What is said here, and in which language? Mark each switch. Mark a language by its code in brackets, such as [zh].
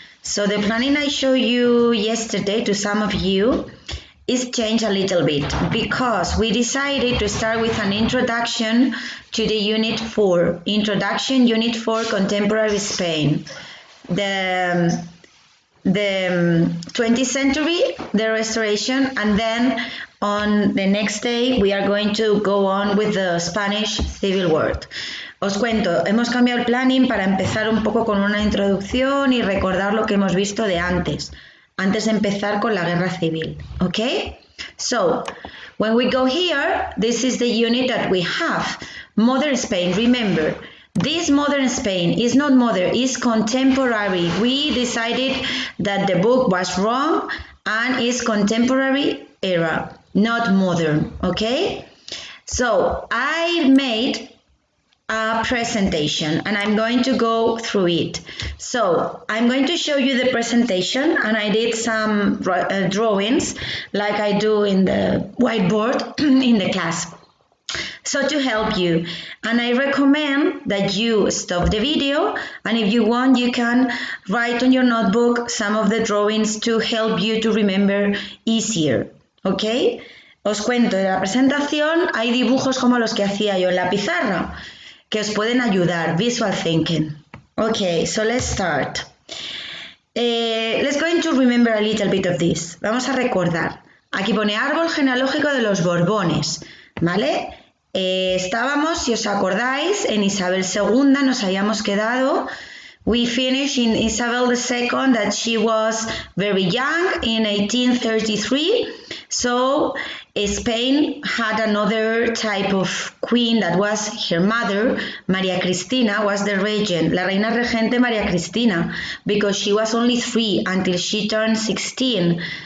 [en] So the planning I showed you yesterday to some of you is changed a little bit because we decided to start with an introduction to the Unit 4. Introduction, Unit 4, Contemporary Spain. The 20th century, the Restoration, and then on the next day we are going to go on with the Spanish Civil War. [es] Os cuento, hemos cambiado el planning para empezar un poco con una introducción y recordar lo que hemos visto de antes de empezar con la guerra civil, okay? [en] So, when we go here, this is the unit that we have. Modern Spain, remember, this modern Spain is not modern, it's contemporary. We decided that the book was wrong and it's contemporary era, not modern, okay? So, I made a presentation and I'm going to go through it. So I'm going to show you the presentation and I did some drawings like I do in the whiteboard in the class. So to help you, and I recommend that you stop the video and if you want you can write on your notebook some of the drawings to help you to remember easier, okay? [es] Os cuento, de la presentación hay dibujos como los que hacía yo en la pizarra que os pueden ayudar, visual thinking. [en] Okay, so let's start. Let's going to remember a little bit of this. [es] Vamos a recordar. Aquí pone árbol genealógico de los Borbones, ¿vale? Estábamos, si os acordáis, en Isabel II nos habíamos quedado. [en] We finished in Isabel II that she was very young in 1833. So Spain had another type of queen that was her mother, Maria Cristina, was the regent, [es] la reina regente [en] Maria Cristina, because she was only 3 until she turned 16.